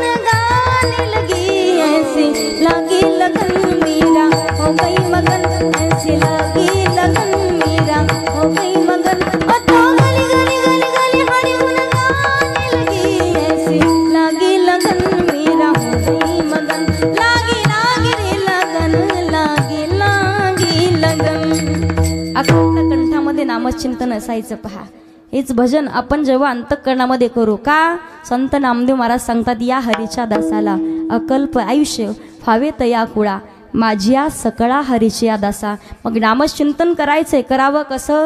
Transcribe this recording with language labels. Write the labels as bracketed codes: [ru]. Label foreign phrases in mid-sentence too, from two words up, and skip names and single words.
[hi] गाने लगी, ऐसी लागी लगन मीरा हो गई मगन, ऐसी लागी लगन मीरा हो गई मगन, ओ तो गली गली गली गली हरि गुन गाने लगी, ऐसी लागी लगन मीरा हो गई मगन, लागी लागी रे लगन, लागी लागी लगन. [mr] अखंड कंठामध्ये नामचिंतन असायचं पहा. हेच भजन आपण जेव्हा अंतःकरणामध्ये करू, का संत नामदेव महाराज सांगतात, या हरीच्या दासाला अकल्प आयुष्य फावे तया कुळा, माझ्या सकळा हरीच्या दासा. मग नामचिंतन करायचंय, करावं कसं?